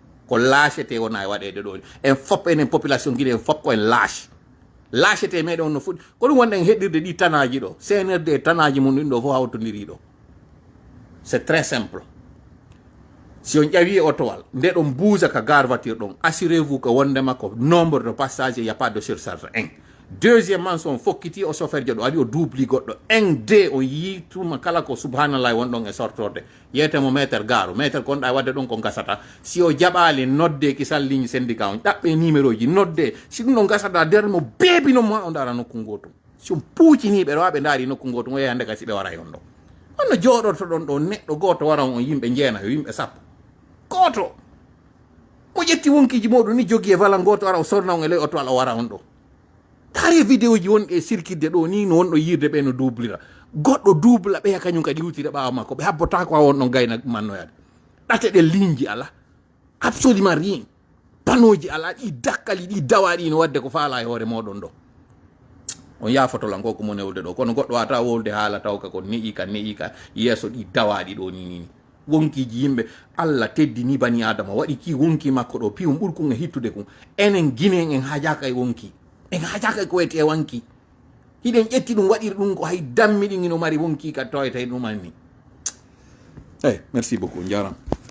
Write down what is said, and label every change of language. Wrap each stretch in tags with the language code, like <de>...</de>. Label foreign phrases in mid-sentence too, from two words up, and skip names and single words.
<ff>ko laacete wona e waɗede ɗo en fop enen population guiɗe en fop koyen laacete meɗen no fuɗi ko ɗum wonɗen heɗirde ɗi tanaji ɗo CNRD tanaji mum ɗin ɗo fof hawtodiri ɗo</ff> <fr>c'est très simple</fr> <ff>si on ƴawi otowal nde ɗon buusa ka gare voiture ɗon</ff> <fr>assurez vous que</fr> <ff>wondema ko</ff> <fr>nombre de passagers y a pas de surcharge</fr> <ff>1 deuxièmement so on fokkiti o chauffeur jo ɗo ari o doubli goɗɗo 1 2 o yii tuma kala ko subhanallah wonɗon e sortorde yeyetemo métre gare métre konɗa wadde ɗon ko gasata si o jaɓali nodde kisal ligne syndicat on ɗaɓɓe numéro ji nodde si ɗum ɗon gasata nder mo beebino mo o dara nokku gotum si on puuciniɓe ɗo ɓe daari nokku gotum o yehi hande kasi ɓe wara yon ɗo onno jooɗoto ɗon ɗo neɗɗo goto wara on yimɓe jeena yo yimɓe sappo goto mo ƴetti wonkiji muɗum ni jogui e wala goto ara o sorna on e ley oto ala o wara on ɗo taari vidéo ji wonɗe circuitde ɗo ni no wonɗo yirde ɓe no doublira goɗɗo double ɓeya kañum kadi iwtide ɓawa makko ɓe habbota ko ha wonɗon gayna mannoyade ɗate ɗe ligne ji ala</ff> <fr>absolument rien</fr> <ff>panoji ala ɗi dakkali ɗi dawaɗi no wadde ko faala e hoore moɗon ɗo on yafotolan ko mo newde ɗo kono goɗɗo wata wolde haala taw ka ko neƴi ka yeeso ɗi dawaɗi ɗo ni wonkiji yimɓe Allah teddini bani adama waɗi ki wonki makko ɗo piwum ɓurkun e hittude kum enen guinen en hajaka e wonki en hajaka ko wete wanki hiɗen ƴetti ɗum waɗiri ɗum ko hay dammiɗi no mari wonki ka tawete ɗumanni</ff> <fr>merci beaucoup</fr> <ff>jaram</ff>